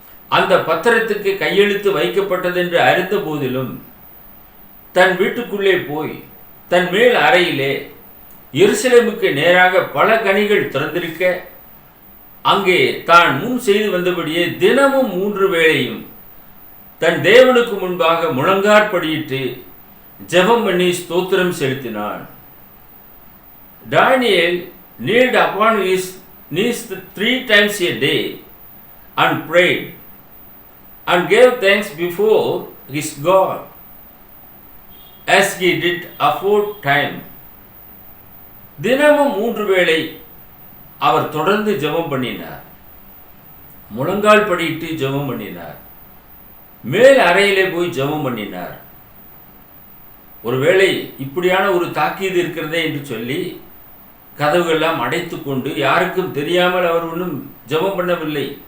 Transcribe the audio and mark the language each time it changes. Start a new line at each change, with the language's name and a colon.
Tamil: அந்த பத்திரத்துக்கு கையெழுத்து வைக்கப்பட்டதென்று அறிந்த போதிலும் தன் வீட்டுக்குள்ளே போய் தன் மேல் அறையிலே எருசலேமுக்கு நேராக பல கனிகள் திறந்திருக்க அங்கே தான் முன் செய்து வந்தபடியே தினமும் 3 வேளையும் தன் தேவனுக்கு முன்பாக முழங்காற்படியிட்டு ஜெபம் பண்ணி ஸ்தோத்திரம் செலுத்தினான்.
English: Daniel kneeled upon his knees 3 times a day and prayed and gave thanks before his God as he did aforetime.
Tamil: தினமும் 3 வேளை அவர் தொடர்ந்து ஜெபம் பண்ணினார், முழங்கால் படியிட்டு ஜெபம் பண்ணினார், மேல் அறையிலே போய் ஜெபம் பண்ணினார். ஒருவேளை இப்படியான ஒரு தாக்கீது இருக்கிறதே என்று சொல்லி கதவுகள்லாம் அடைத்து கொண்டு யாருக்கும் தெரியாமல் அவர் ஒன்றும் ஜெபம் பண்ணவில்லை.